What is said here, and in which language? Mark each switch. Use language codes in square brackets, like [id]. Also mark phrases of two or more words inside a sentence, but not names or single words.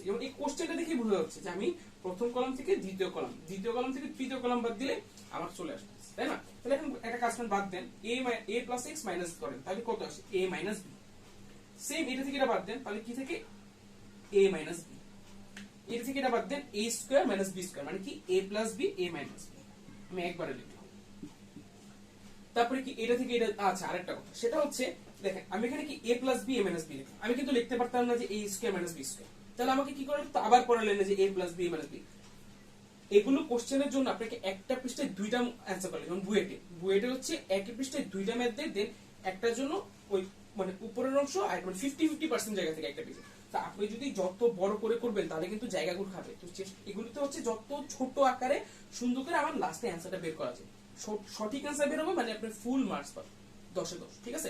[bn] এবং এই কোশ্চেনটা দেখে বোঝা যাচ্ছে যে আমি প্রথম কলাম থেকে দ্বিতীয় কলাম, দ্বিতীয় কলাম থেকে তৃতীয় কলাম বাদ দিলে আমার চলে আসবে, তাই না? তাহলে এখন একটা কাজ করেন, বাদ দেন [en] a plus x minus [bn] করেন, তাহলে কত আসে, [en] a minus b। [bn] সেম এটা থেকে এটা বাদ দেন, তাহলে কি থেকে [en] a minus b। [bn] এটা থেকে এটা বাদ দেন, [en] a square minus b square [bn] মানে কি [en] a plus b, a minus b। [bn] আমি একবারে লিখলাম। তারপরে কি এটা থেকে এটা, আচ্ছা আরেকটা কথা, সেটা হচ্ছে দেখেন আমি এখানে কি [en] a plus b, a minus b [bn] লিখলাম, আমি কিন্তু লিখতে পারতাম না যে [en] a square minus b square, [bn] তাহলে আমাকে কি করতে হবে, আবার পড়ালেন যে [en] a plus b, a minus b। [bn] এগুলো কোশ্চেনের জন্য আপনাকে একটা পৃষ্ঠায় দুইটা অ্যানসার করলে, যেমন বুয়েটে হচ্ছে একই পৃষ্ঠায় দুইটা ম্যাথ দেন, একটার জন্য ওই মানে উপরের অংশ আর মানে 50-50% জায়গা থেকে একটা পেজে। তা আপনি যদি যত বড় করে করবেন তাহলে কিন্তু জায়গাগুলো খাবে, তো এগুলোতে হচ্ছে যত ছোট আকারে সুন্দর করে আমার লাস্টে অ্যানসারটা বের করা যায়, সঠিক অ্যানসার বের হবে, মানে আপনি [en] full marks [bn] পাবেন 10 এ 10, ঠিক আছে?